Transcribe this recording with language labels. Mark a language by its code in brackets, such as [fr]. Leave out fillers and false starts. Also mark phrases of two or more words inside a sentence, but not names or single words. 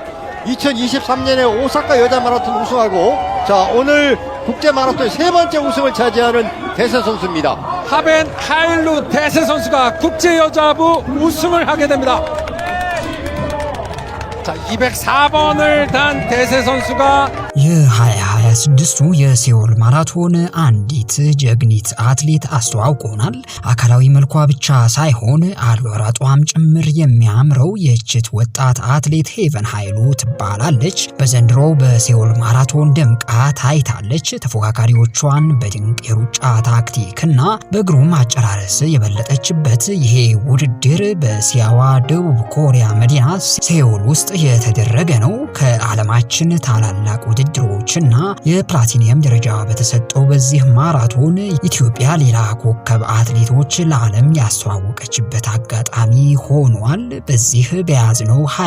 [ko] 2023년에 오사카 여자 마라톤 우승하고, 자, 오늘 국제 마라톤 세 번째 우승을 차지하는 대세 선수입니다. 하벤 하일루 대세 선수가 국제 여자부 우승을 하게 됩니다. 자, 204번을 단 대세 선수가 [am] የ2026ቱ የሴውል ማራቶን አንዲት ጀግኒት አትሌት አስተዋውቆናል። አካላዊ መልኳ ብቻ ሳይሆን አሯሯጧም ጭምር የሚያምረው የእችት ወጣት አትሌት ሄቨን ኃይሉ ትባላለች። በዘንድሮው በሴውል ማራቶን ደምቃ ታይታለች። ተፎካካሪዎቿን በድንቅ የሩጫ ታክቲክና በግሩም አጨራረስ የበለጠችበት ይሄ ውድድር በእስያዋ ደቡብ ኮሪያ መዲና ሴውል ውስጥ የተደረገ ነው። ከዓለማችን ታላላቅ ውድድሮችና የፕላቲኒየም ደረጃ በተሰጠው በዚህ ማራቶን ኢትዮጵያ ሌላ ኮከብ አትሌቶች ለዓለም ያስተዋወቀችበት አጋጣሚ ሆኗል። በዚህ በያዝነው